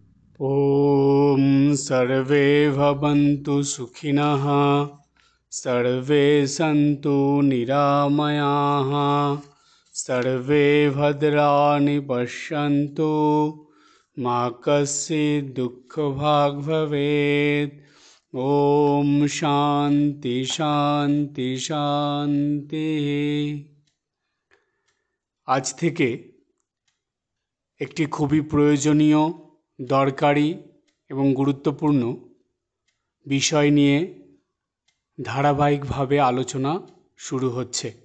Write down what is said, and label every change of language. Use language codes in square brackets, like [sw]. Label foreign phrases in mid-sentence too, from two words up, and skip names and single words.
[sa] ॐ सर्वे भवन्तु सुखिनः सर्वे सन्तु निरामयाः सर्वे भद्राणि पश्यन्तु मा कश्चित् दुःखभाग् भवेत्। ॐ शान्ति शान्ति শান্তিः। [bn] আজ থেকে একটি খুবই প্রয়োজনীয়, দরকারি এবং গুরুত্বপূর্ণ বিষয় নিয়ে ধারাবাহিকভাবে আলোচনা শুরু হচ্ছে।